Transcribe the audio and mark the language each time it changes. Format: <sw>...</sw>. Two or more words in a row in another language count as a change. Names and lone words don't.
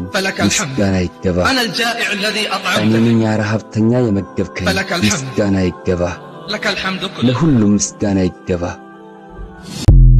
<ar>فلك الحمد</ar> <am>ምስጋና ይገባ</am> <ar>أنا الجائع الذي</ar> <am>እኔ</am> <ar>أطعمته</ar> <am>ነኝ ያ ረሃብተኛ የመገብከኝ</am> <ar>فلك الحمد</ar> <am>ምስጋና ይገባ</am> <ar>لك الحمد كله</ar> <am>ለሁሉም ምስጋና ይገባ</am>